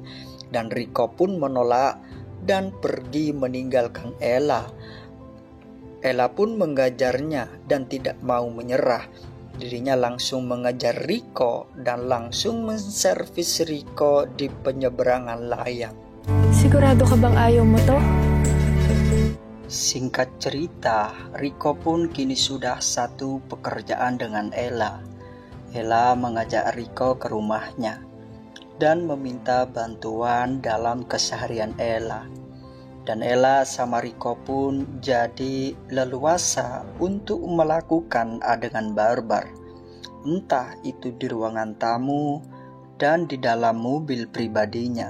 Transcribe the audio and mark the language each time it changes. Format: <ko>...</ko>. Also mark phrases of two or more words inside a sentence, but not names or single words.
<id>Dan Rico pun menolak dan pergi meninggalkan Ella. Ella pun menggajarnya dan tidak mau menyerah. Dirinya langsung mengejar Rico dan langsung menservis Rico di penyeberangan layang.</id> <tl>Sigurado ka bang ayaw mo to?</tl> <id>Singkat cerita, Rico pun kini sudah satu pekerjaan dengan Ella. Ella mengajak Rico ke rumahnya dan meminta bantuan dalam keseharian Ella. Dan Ella sama Rico pun jadi leluasa untuk melakukan adegan barbar, entah itu di ruangan tamu dan di dalam mobil pribadinya.</id>